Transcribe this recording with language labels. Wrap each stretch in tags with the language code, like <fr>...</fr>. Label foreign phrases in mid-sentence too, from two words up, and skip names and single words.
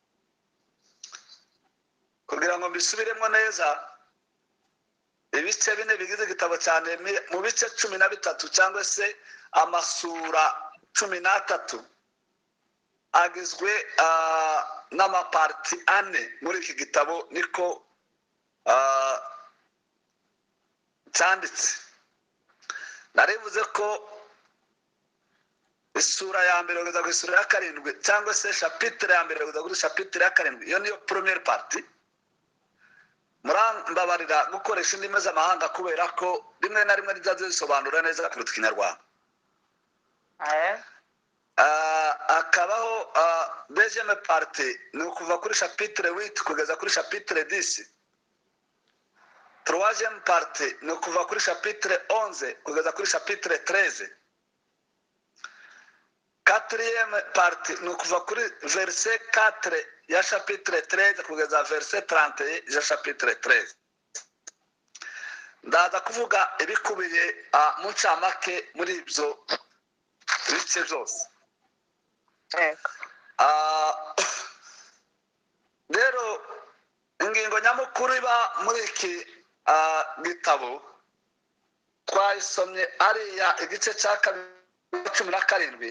<rw>Kugira ngo mbisubiremo neza, ibice 4 bigize igitabo cya Nehemiya mu bice 13 cyangwa se amasura 13 agizwe n'amaparti 4 muri iki gitabo niko cyanditse. Narivuze ko isura ya mbere kugeza ku isura ya 7 cyangwa se chapitre ya mbere kugeza kuri chapitre ya 7, iyo niyo</rw> <fr>première partie.</fr> <rw>Murambabarira gukoresha indimi z'amahanga kubera ko rimwe na rimwe rijya zisobanura neza kuruta Ikinyarwanda. Akabaho</rw> <fr>deuxième partie</fr> <rw>ni ukuva kuri chapitre 8 kugeza kuri chapitre 10.</rw> <fr>Troisième partie</fr> <rw>ni ukuva kuri chapitre 11 kugeza kuri chapitre 13.</rw> <fr>Quatrième partie</fr> <rw>ni ukuva kuri verset 4 ya chapitre 13 kugeza verset 31 ya chapitre 13. Ndaza kuvuga ibikubiye mu ncamake muri ibyo bice byose. Rero ingingo nyamukuru iba muri iki gitabo twayisomye ariya igice cya 17.</rw>